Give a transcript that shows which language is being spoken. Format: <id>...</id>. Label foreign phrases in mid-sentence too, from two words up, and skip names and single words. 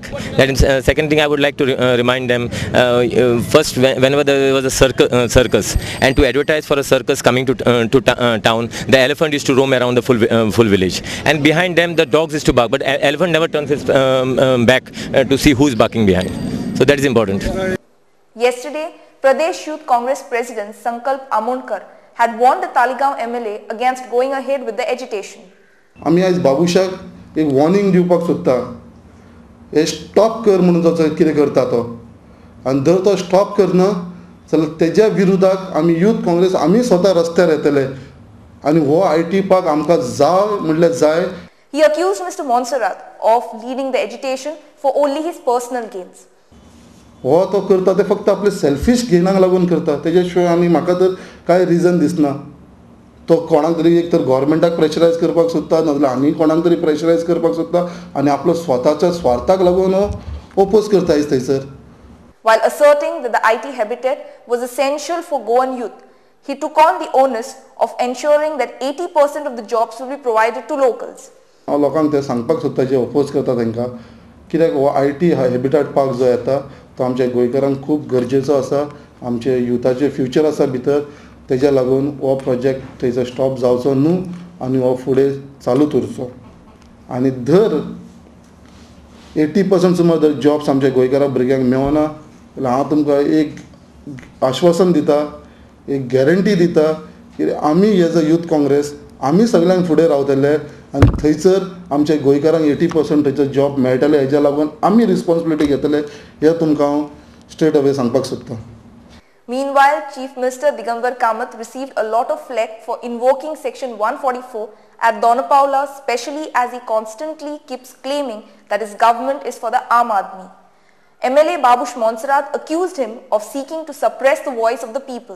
<en>That is, second thing I would like to remind them, first whenever there was a circus, and to advertise for a circus coming to town, the elephant is to roam around the full village, and behind them the dogs is to bark, but elephant never turns his back to see who is barking behind. So that is important. Yesterday, Pradesh Youth Congress President Sankalp Amonkar had warned the Talegaon MLA against going ahead with the agitation.</en> <kok>आम्ही आज बाबुशाक एक वॉर्निंग दिवपाक सोदता. हे स्टॉप कर म्हणून जो कितें करता तो, आनी जर तो स्टॉप करना जाल्यार तेज्या विरोधाक आमी यूथ काँग्रेस आमी स्वता रस्त्यार येतले आनी हो IT पार्क आमकां जाय म्हणल्यार जाय.</kok> <en>He accused Mr. Monserrat of leading the agitation for only his personal gains.</en> <kok>हो तो करता ते फक्त आपले सेल्फिश गेनाक लागून करता, तेज्या शिवाय आनी म्हाका तर कांय रिजन दिसना. तो कोणाक तरी एक तर गव्हर्मेंटाक प्रेशरायज करपाक सोदता, नाजाल्यार आनी कोणाक तरी प्रेशरायज करपाक सोदता आनी आपलो स्वताच्या स्वार्थाक लागून ओपोज करता थंयसर.</kok> <en>While asserting that the IT habitat was essential for Goan youth, he took on the onus of ensuring that 80% of the jobs will be provided to locals.</en> <kok>हांव लोकांक ते सांगपाक सोदता जे ओपोज करता तांकां, कित्याक हो IT हॅबिटेट पार्क जो येता तो आमच्या गोंयकारांक खूब गरजेचो आसा. आमचे युथाचे फ्युचर आसा भितर, तेज्या लागून हो प्रोजेक्ट थंयसर स्टॉप जावचो न्हू आनी हो फुडें चालूच उरचो. आनी धर 80% सुमार जर जॉब्स आमच्या गोंयकारा भुरग्यांक मेळना जाल्यार हांव तुमकां एक आश्वासन दिता, एक गॅरंटी दिता की आमी</kok> <en>as a Youth Congress</en> <kok>आमी सगळ्यांक फुडें रावतले आनी थंयसर आमच्या गोंयकारांक 80% थंयसर जॉब मेळटले. हेज्या लागून आमी रिस्पॉन्सिबिलिटी घेतले, हें तुमकां हांव</kok> <en>straight away</en> <kok>सांगपाक सोदतां.</kok> <en>Meanwhile, Chief Minister Digambar Kamath received a lot of flack for invoking Section 144 at Donapaula, especially as he constantly keeps claiming that his government is for the Aam Aadmi. MLA Babush Monserrat accused him of seeking to suppress the voice of the people.</en>